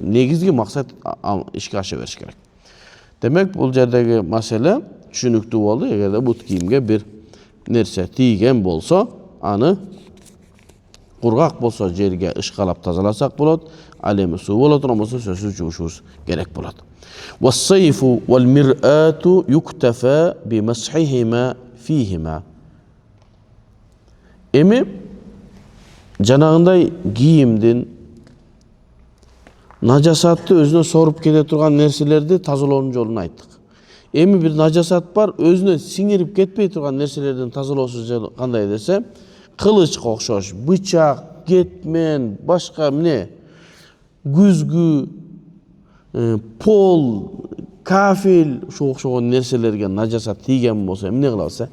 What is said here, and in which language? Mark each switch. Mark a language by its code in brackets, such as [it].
[ky] Негизги максат ишке аша бериш керек. Демек, бул жердеги маселе түшүнүктүү болду. Эгерде бут кийимге бир нерсе тийген болсо, аны кургак болсо жерге ышкалап тазаласак болот, ал эми суу боло турган болсо сөзсүз жуушубуз керек болот. [ar] والصيف والمرآة يكتفى بمسحهما فيهما. [ky] Эми жанагындай кийимдин нажасатты өзүнө соруп кете турган нерселерди тазалоонун жолун айттык. Эми бир нажасат бар, өзүнө сиңирип кетпей турган нерселердин тазалоосу жолу кандай десе, кылычка окшош, бычак, кетмен, башка эмне, күзгү, пол, кафел, ошо окшогон нерселерге нажасат тийген болсо эмне кылабыз?